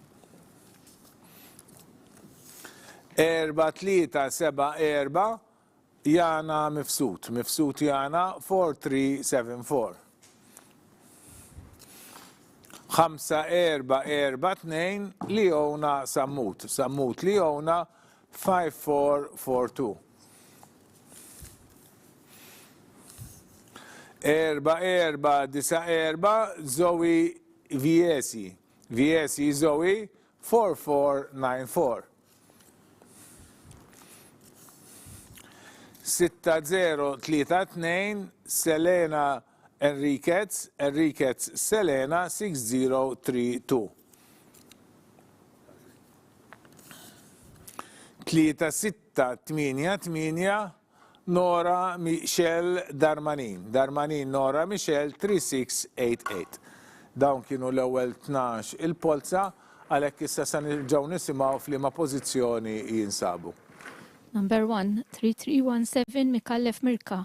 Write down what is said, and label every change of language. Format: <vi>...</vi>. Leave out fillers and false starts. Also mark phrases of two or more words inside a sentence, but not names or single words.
<mt>4374 Jana Mifsut. Mifsut Jana 4374. 5442 Leona Sammut. Sammut Leona 5442. 4494 Zoe Viesi. Viesi Zoe 4494. 6032 Selena Enriquez. Enriquez Selena 6032. 3688 Nora Michelle Darmanin. Darmanin Nora Michelle 3688. Dawn kienu l-ewwel 12 il-polza għalhekk issa se nirġgħu nisimgħu f'liema pożizzjoni jinsabu. Number 1, 3317 Mikallef Mirka.</mt>